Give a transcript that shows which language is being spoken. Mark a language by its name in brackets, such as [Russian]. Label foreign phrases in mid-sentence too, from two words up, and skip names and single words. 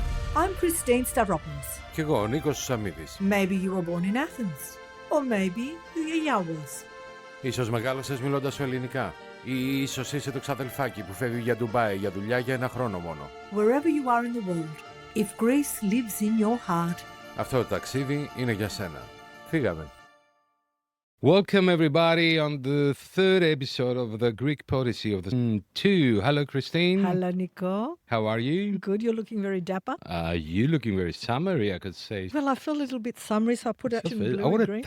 [English] I'm Christine Stavropoulos. [Greek] Κι εγώ, ο Νίκος Σαμίδης. [English] Maybe you were born in Athens. Or maybe your yeah was. [Greek] Ίσως μεγάλωσες μιλώντας σου ελληνικά. Ή ίσως είσαι το ξαδελφάκι που φεύγει για Ντουμπάι για δουλειά για 1 χρόνο μόνο. [English] Wherever you are in the world, if Greece lives in your heart. [Greek] Αυτό το ταξίδι είναι για σένα. Φύγαμε. [English] Welcome everybody on the third episode of the Greek Podyssey of the 2. Hello Christine. Hello Nico. How are you? Good, you're looking very dapper. You looking very summery, I could say. Well, I feel a little bit summery, so I put out in blue I want and to